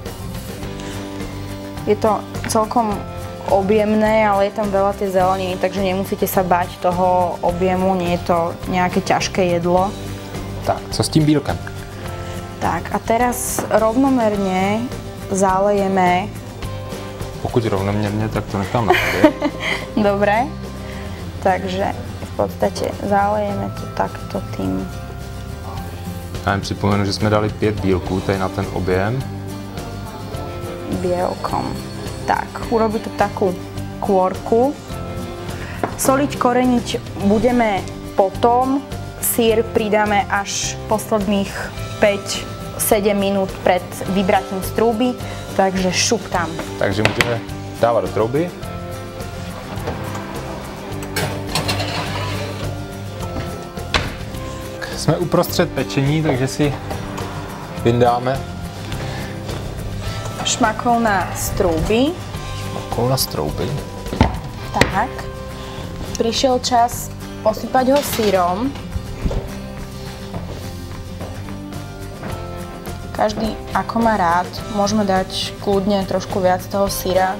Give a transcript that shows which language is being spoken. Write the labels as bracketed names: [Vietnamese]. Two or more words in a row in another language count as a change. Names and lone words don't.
[Slovak] Je to celkom objemné, ale je tam veľa tej zeleniny, takže nemusíte sa báť toho objemu, nie je to nejaké ťažké jedlo. [Czech] Tak, co s tím bílkem? [Slovak] Tak a teraz rovnomerne zalejeme. [Czech] Pokud rovnoměrně, tak to nechám na tebe. [Slovak] Dobre, takže v podstate zalejeme to takto tým. [Czech] Já jen připomenu, že jsme dali 5 bílků tady na ten objem. [Slovak] Bielkom. Tak, urobiť to takú kôrku. Soliť, koreniť budeme potom. Syr pridáme až posledných 5-7 minút pred vybratím z trúby, takže šup tam. [Czech] Takže můžeme dávat do trouby. Jsme uprostřed pečení, takže si vyndáme [Slovak] Šmakouna z trúby. [Czech] šmakouna z trouby. Tak. [Slovak] Prišiel čas posypať ho syrom. Každý ako má rád, môžeme dať kľudne trošku viac toho syra.